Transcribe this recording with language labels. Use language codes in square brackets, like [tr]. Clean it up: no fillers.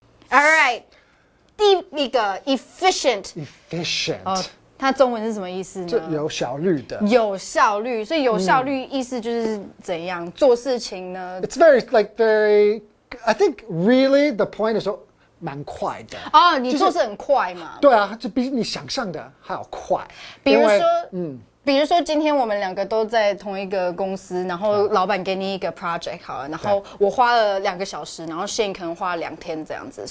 [en] Alright， [zh] 第一个 efficient。它中文是什么意思呢？就有效率的。有效率，所以有效率意思就是怎样做事情呢？ [en] It's very. I think really the point is [zh] 说蛮快的。哦，你做事很快嘛？对啊，就比你想象的还要快。比如说今天我们两个都在同一个公司，然后老板给你一个 project 好了，然后我花了2个小时，然后 Shane 可能花了2天这样子。